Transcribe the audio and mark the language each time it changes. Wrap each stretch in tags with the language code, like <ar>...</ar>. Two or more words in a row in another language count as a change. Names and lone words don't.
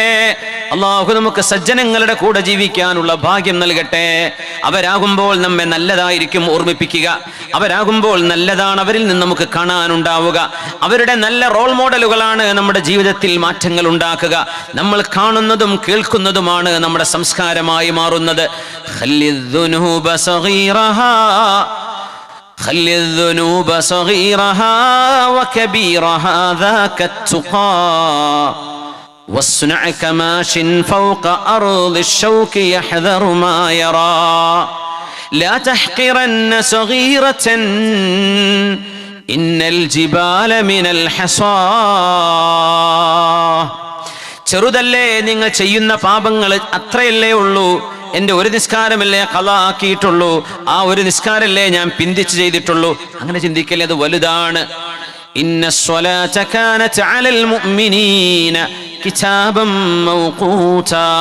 <ml>അള്ളാഹു നമുക്ക് സജ്ജനങ്ങളുടെ കൂടെ ജീവിക്കാനുള്ള ഭാഗ്യം നൽകട്ടെ. അവരാകുമ്പോൾ നമ്മെ നല്ലതായിരിക്കും ഓർമ്മിപ്പിക്കുക. അവരാകുമ്പോൾ നല്ലതാണ് അവരിൽ നിന്ന് നമുക്ക് കാണാനുണ്ടാവുക. അവരുടെ നല്ല</ml> <en>role models</en> <ml>നമ്മുടെ ജീവിതത്തിൽ മാറ്റങ്ങൾ ഉണ്ടാക്കുക. നമ്മൾ കാണുന്നതും കേൾക്കുന്നതുമാണ് നമ്മുടെ സംസ്കാരമായി മാറുന്നത്.</ml> <ar>خلي الذنوب صغيرها وكبيرها ذاك التقى واصنع كماش فوق أرض الشوك يحذر ما يرى لا تحقرن صغيرة إن الجبال من الحصى.</ar> <ml>ചെറുതല്ലേ നിങ്ങൾ ചെയ്യുന്ന പാപങ്ങൾ, അത്രയല്ലേ ഉള്ളൂ. എൻ്റെ ഒരു നിസ്കാരമല്ലേ ഖളാ ആക്കിയിട്ടുള്ളൂ, ആ ഒരു നിസ്കാരമല്ലേ ഞാൻ പിന്തിച്ച് ചെയ്തിട്ടുള്ളൂ. അങ്ങനെ ചിന്തിക്കല്ലേ, അത് വലുതാണ്.</ml> <ar>إن الصلاة كانت على المؤمنين كتابا موقوتا.</ar>